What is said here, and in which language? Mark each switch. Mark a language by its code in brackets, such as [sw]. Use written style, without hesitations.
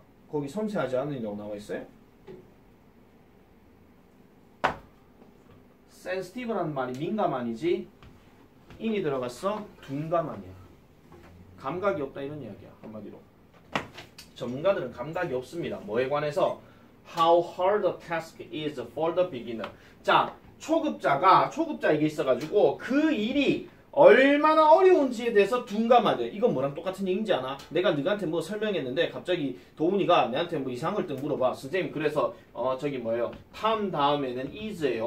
[ko] 거기 섬세하지 않으려고 나와 있어요? sensitive라는 말이 민감한이지 인이 들어갔어 둔감하냐. 감각이 없다 이런 이야기야. 한마디로. 전문가들은 감각이 없습니다. 뭐에 관해서? [en] How hard the task is for the beginner. [ko] 자, 초급자에게 있어가지고 그 일이 얼마나 어려운지에 대해서 둔감하대. 이건 뭐랑 똑같은 얘기인지 아나? 내가 너한테 뭐 설명했는데 갑자기 도훈이가 내한테 뭐 이상한 걸 또 물어봐. 선생님 그래서 저기 뭐예요? 탐 다음에는 is예요.